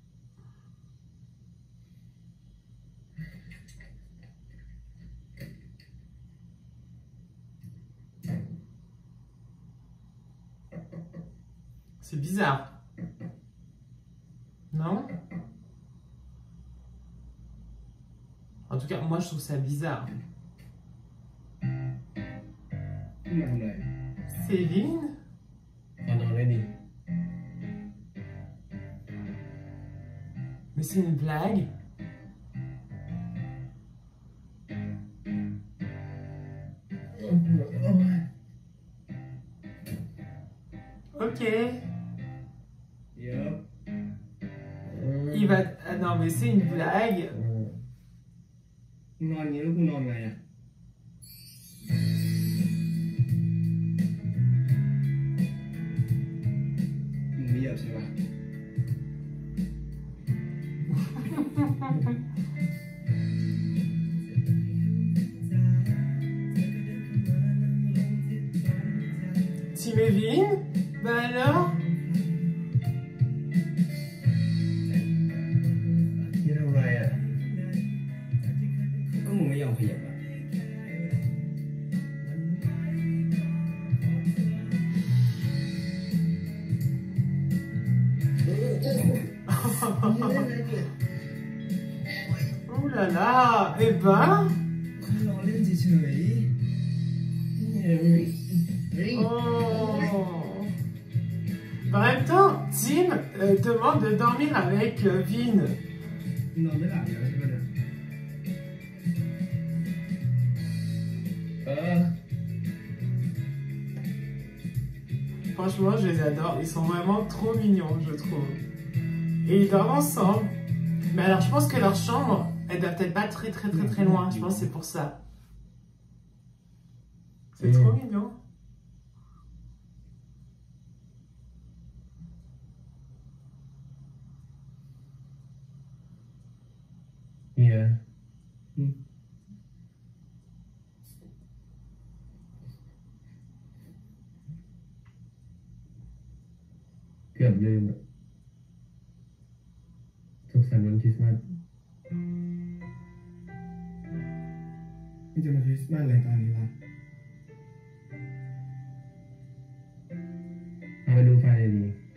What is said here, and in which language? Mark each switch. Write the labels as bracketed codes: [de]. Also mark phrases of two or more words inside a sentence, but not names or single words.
[fr] C'est bizarre. Non? En tout cas, moi je trouve ça bizarre. [th] ที่มาทำอะไร [fr] Céline? [th] มานอนได้ดี [fr] Mais c'est une blague? Ok. [th] เดี๋ยว [fr] Il va... Ah non, mais c'est une blague. [th] นอนอย่างนี้แล้วกูนอนไงอ่ะมึงไม่เหยียบใช่ปะ Tim et Vin? [fr] Bah alors? [th] นี่ทำไรอ่ะก็มึงไม่ยอมขยับอ่ะ [fr] Oh là là! Eh ben... [th] รอเล่นเฉยๆ [fr] Oh. En même temps, Tim demande de dormir avec Vin. [th] นอนไม่หลับแล้วใช่ปะเนี่ย [fr] Franchement, je les adore. Ils sont vraiment trop mignons, je trouve. Et ils dorment ensemble. Mais alors, je pense que leur chambre, elle doit peut-être pas très loin. Je pense que c'est pour ça. C'est trop mignon. Yeah. [th] เกือบลืมอะสุขสันต์วันคริสต์มาสนี่จะมาคริสต์มาสอะไรตอนนี้วะเอาไปดูไฟเลยดี